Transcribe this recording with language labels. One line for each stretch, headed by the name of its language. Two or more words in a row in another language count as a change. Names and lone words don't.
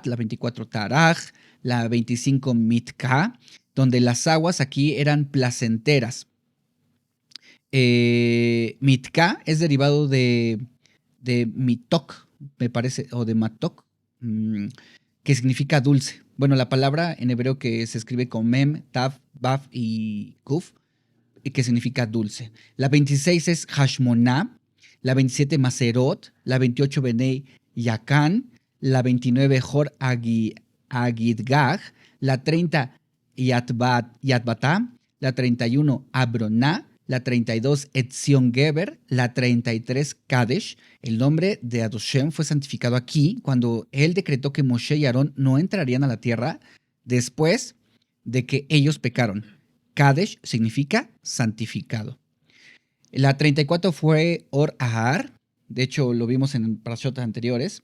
Spanish: La 24 Taraj. La 25 Mitka, donde las aguas aquí eran placenteras. Mitka es derivado de mitok, me parece, o de matok, que significa dulce. Bueno, la palabra en hebreo que se escribe con mem, tav, baf y kuf, y que significa dulce. La 26 es Hashmoná, la 27 Maserot, la 28 Benei Yakan, la 29 Hor Agidgah, la 30 Yatbatá, la 31 Abroná, la 32 Etzion Geber, la 33 Kadesh. El nombre de Adoshem fue santificado aquí cuando él decretó que Moshe y Aarón no entrarían a la tierra después de que ellos pecaron. Kadesh significa santificado. La 34 fue Or Ahar, de hecho lo vimos en parashotas anteriores.